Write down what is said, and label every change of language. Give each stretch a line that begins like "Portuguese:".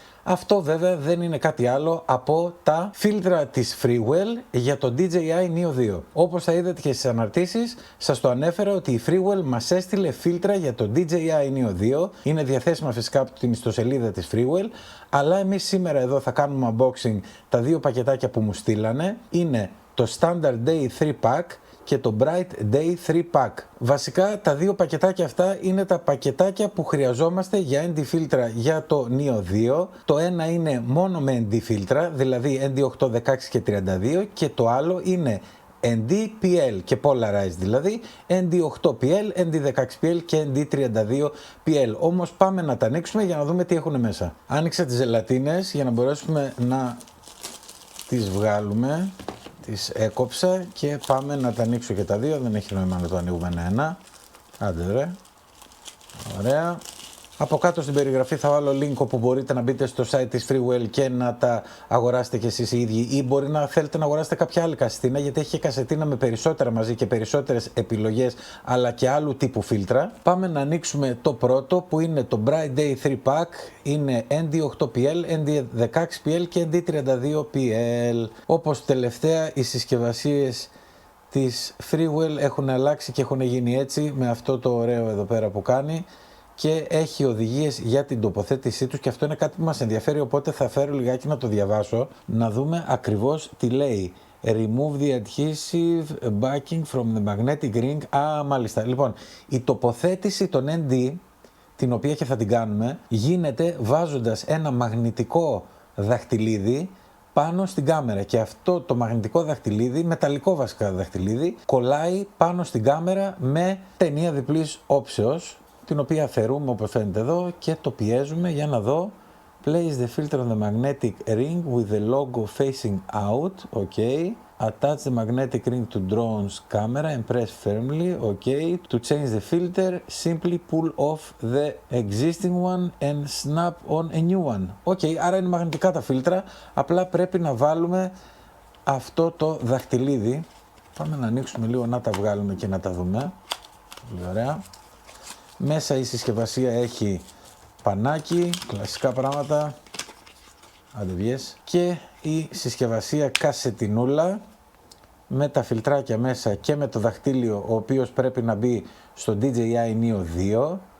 Greek: Αυτό βέβαια δεν είναι κάτι άλλο από τα φίλτρα της Freewell για το DJI Neo 2. Όπως θα είδατε και στις αναρτήσεις, σας το ανέφερα ότι η Freewell μας έστειλε φίλτρα για το DJI Neo 2. Είναι διαθέσιμα φυσικά από την ιστοσελίδα της Freewell, αλλά εμείς σήμερα εδώ θα κάνουμε unboxing τα δύο πακετάκια που μου στείλανε. Είναι το Standard Day 3 Pack και το Bright Day 3 Pack. Βασικά τα δύο πακετάκια αυτά είναι τα πακετάκια που χρειαζόμαστε για ND φίλτρα για το Neo 2. Το ένα είναι μόνο με ND φίλτρα, δηλαδή ND8, 16 και 32, και το άλλο είναι ND PL και Polarized, δηλαδή ND8 PL, ND16 PL και ND32 PL. Όμως πάμε να τα ανοίξουμε για να δούμε τι έχουν μέσα. Άνοιξα τις ζελατίνες για να μπορέσουμε να τις βγάλουμε. Τις έκοψα και πάμε να τα ανοίξω και τα δύο. Δεν έχει νόημα να το ανοίγουμε ένα-ένα. Άντε ρε. Ωραία. Από κάτω στην περιγραφή θα βάλω link όπου μπορείτε να μπείτε στο site της Freewell και να τα αγοράσετε κι εσείς οι ίδιοι, ή μπορεί να θέλετε να αγοράσετε κάποια άλλη κασετίνα, γιατί έχει και κασετίνα με περισσότερα μαζί και περισσότερες επιλογές, αλλά και άλλου τύπου φίλτρα. Πάμε να ανοίξουμε το πρώτο που είναι το Bright Day 3 Pack. Είναι ND8PL, ND16PL και ND32PL. Όπως τελευταία οι συσκευασίες της Freewell έχουν αλλάξει και έχουν γίνει έτσι, με αυτό το ωραίο εδώ πέρα που κάνει, και έχει οδηγίες για την τοποθέτησή τους, και αυτό είναι κάτι που μας ενδιαφέρει, οπότε θα φέρω λιγάκι να το διαβάσω, να δούμε ακριβώς τι λέει.
English: Remove the adhesive backing from the magnetic ring.
Greek: Μάλιστα. Λοιπόν, η τοποθέτηση των ND, την οποία και θα την κάνουμε, γίνεται βάζοντας ένα μαγνητικό δαχτυλίδι πάνω στην κάμερα, και αυτό το μαγνητικό δαχτυλίδι, μεταλλικό βασικά δαχτυλίδι, κολλάει πάνω στην κάμερα με ταινία διπλής όψεως, την οποία αφαιρούμε όπως φαίνεται εδώ και το πιέζουμε για να δω.
English: Place the filter on the magnetic ring with the logo facing out. OK. Attach the magnetic ring to drone's camera and press firmly. OK. To change the filter, simply pull off the existing one and snap on a new one. OK.
Greek: Άρα είναι μαγνητικά τα φίλτρα. Απλά πρέπει να βάλουμε αυτό το δαχτυλίδι. Πάμε να ανοίξουμε λίγο, να τα βγάλουμε και να τα δούμε. Πολύ ωραία. Μέσα η συσκευασία έχει πανάκι, κλασικά πράγματα, άντε βγες, και η συσκευασία κασετινούλα με τα φιλτράκια μέσα και με το δαχτύλιο, ο οποίος πρέπει να μπει στο DJI Neo 2.